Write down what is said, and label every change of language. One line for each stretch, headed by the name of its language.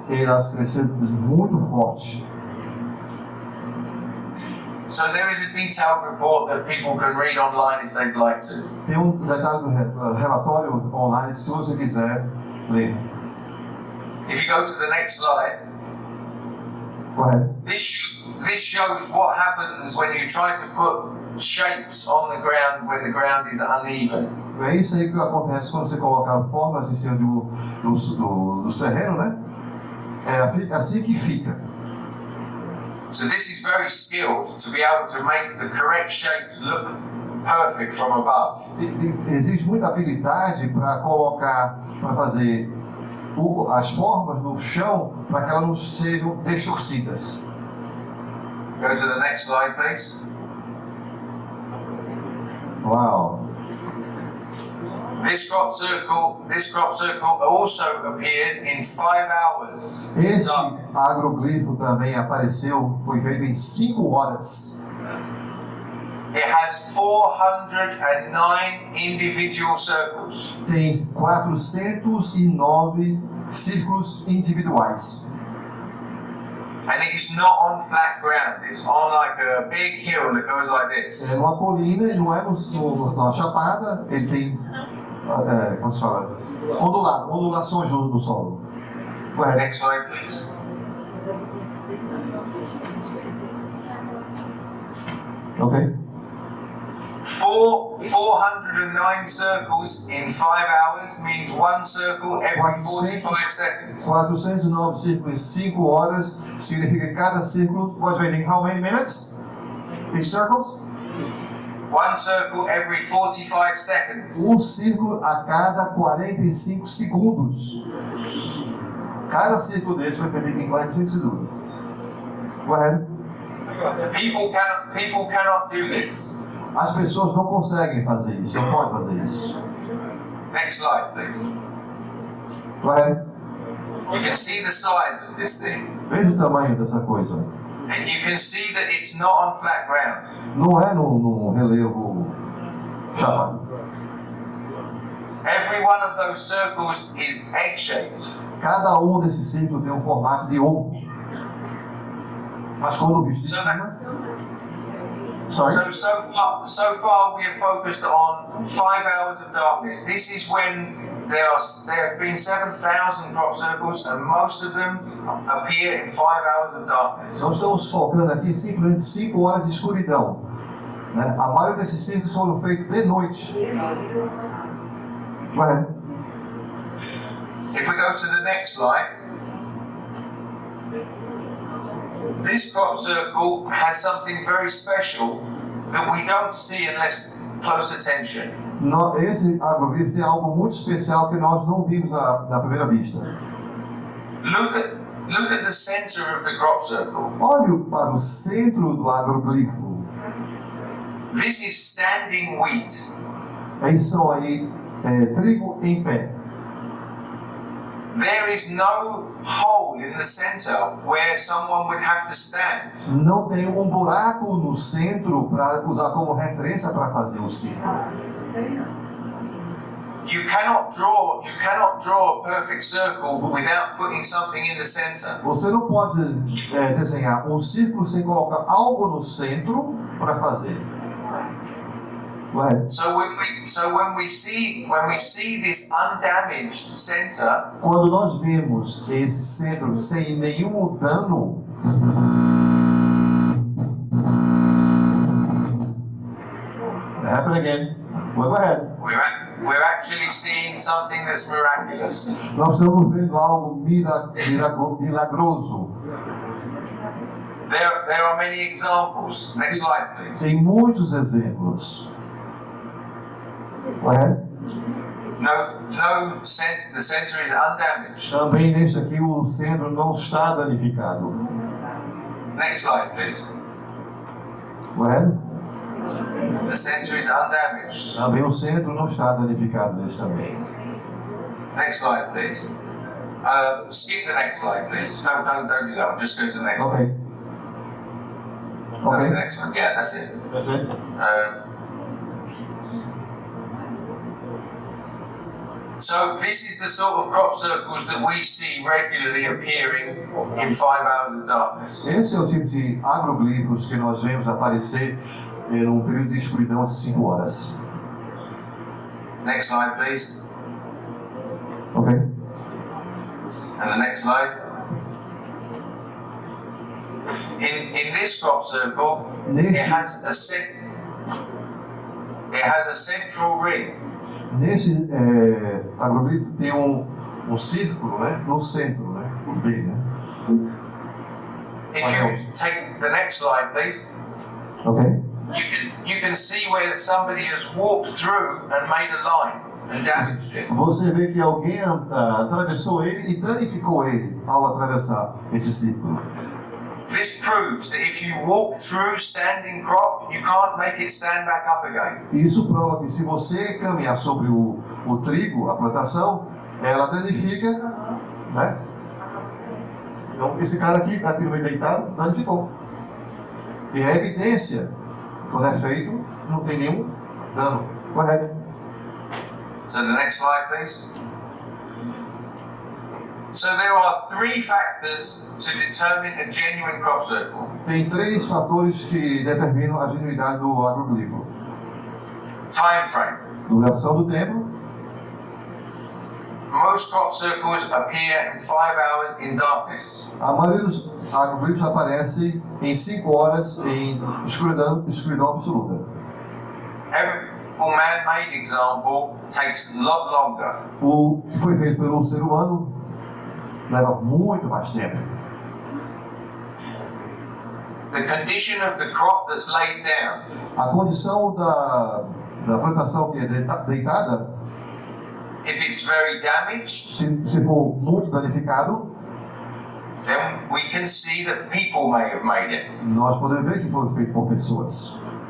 Portuguese: elas cresceram muito forte.
English: So there is a detailed report that people can read online if they'd like to.
Portuguese: Tem detalhe do relatório online, se você quiser ler.
English: If you go to the next slide,
Portuguese: Correto.
English: this shows what happens when you try to put shapes on the ground when the ground is uneven.
Portuguese: É isso aí que acontece quando você coloca formas em cima dos terrenos, né? É assim que fica.
English: So this is very skilled to be able to make the correct shapes look perfect from above.
Portuguese: Existe muita habilidade para colocar, para fazer as formas no chão para que elas não sejam distorcidas.
English: Go to the next slide, please. Uau! This crop circle also appeared in 5 hours.
Portuguese: Esse agroglifo também apareceu, foi feito em 5 horas.
English: It has 409 individual circles.
Portuguese: Tem 409 círculos individuais.
English: And it is not on flat ground. It's on like a big hill that goes like this.
Portuguese: É numa colina, ele não é numa chapada, ele tem, como se fala, ondulações no solo. Correto.
English: Next slide, please. Ok. 409 circles in 5 hours means 1 circle every 45 seconds.
Portuguese: 409 círculos em 5 horas significa que cada círculo
English: was waiting how many minutes? Each circles? 1 circle every 45 seconds.
Portuguese: Um círculo a cada 45 segundos. Cada círculo desse foi feito em 45 segundos. Correto?
English: People cannot do this.
Portuguese: As pessoas não conseguem fazer isso, não podem fazer isso.
English: Next slide, please.
Portuguese: Correto?
English: You can see the size of this thing.
Portuguese: Veja o tamanho dessa coisa.
English: And you can see that it's not on flat ground.
Portuguese: Não é no relevo chapado.
English: Every one of those circles is egg-shaped.
Portuguese: Cada desses círculos tem um formato de ovo. Mas quando visto de cima...
English: Sorry? So far we have focused on 5 hours of darkness. This is when there have been 7,000 crop circles and most of them appear in 5 hours of darkness.
Portuguese: Nós estamos focando aqui simplesmente 5 horas de escuridão. Né? A maioria desses círculos foram feitos de noite.
English: Right. If we go to the next slide, this crop circle has something very special that we don't see unless close attention.
Portuguese: Esse agroglifo tem algo muito especial que nós não vimos na primeira vista.
English: Look at the center of the crop circle.
Portuguese: Olhe para o centro do agroglifo.
English: This is standing wheat.
Portuguese: Eles são aí trigo em pé.
English: There is no hole in the center where someone would have to stand.
Portuguese: Não tem um buraco no centro para usar como referência para fazer o círculo.
English: You cannot draw a perfect circle without putting something in the center.
Portuguese: Você não pode desenhar um círculo sem colocar algo no centro para fazer.
English: Right. So when we see this undamaged center,
Portuguese: quando nós vemos esse centro sem nenhum dano,
English: happen again. Go ahead. We're actually seeing something that's miraculous.
Portuguese: Nós estamos vendo algo milagroso.
English: There are many examples. Next slide, please.
Portuguese: Tem muitos exemplos.
English: Go ahead. No no center, the center is undamaged.
Portuguese: Também neste aqui o centro não está danificado.
English: Next slide, please. Go ahead. The center is undamaged.
Portuguese: Também o centro não está danificado neste também.
English: Next slide, please. Skip the next slide, please. No, don't do that. Just go to the next one. Ok. No, the Ok. next one. Yeah, that's it. That's it. So this is the sort of crop circles that we see regularly appearing in 5 hours of darkness.
Portuguese: Esse é o tipo de agroglifos que nós vemos aparecer em um período de escuridão de 5 horas.
English: Next slide, please. Ok. And the next slide. In this crop circle, it has a central ring.
Portuguese: Nesse agroglifo tem um círculo, né, no centro, né, bem, né?
English: If you take the next slide, please, Ok. you can see where somebody has walked through and made a line and damaged it.
Portuguese: Você vê que alguém atravessou ele e danificou ele ao atravessar esse círculo.
English: This proves that if you walk through standing crop, you can't make it stand back up again.
Portuguese: Isso prova que se você caminhar sobre o trigo, a plantação, ela danifica, né? Então esse cara aqui no meio deitado, danificou. E a evidência, quando é feito, não tem nenhum dano. Correto?
English: So the next slide, please. So there are 3 factors to determine a genuine crop circle.
Portuguese: Tem 3 fatores que determinam a genuidade do agroglifo.
English: Time frame.
Portuguese: Duração do tempo.
English: Most crop circles appear in 5 hours in darkness.
Portuguese: A maioria dos agroglifos aparece em 5 horas em escuridão absoluta.
English: Every man-made example takes a lot longer.
Portuguese: O que foi feito pelo ser humano leva muito mais tempo.
English: The condition of the crop that's laid down.
Portuguese: A condição da plantação que é deitada,
English: If it's very damaged,
Portuguese: se for muito danificado,
English: then we can see that people may have made it.
Portuguese: nós podemos ver que foi feito por pessoas.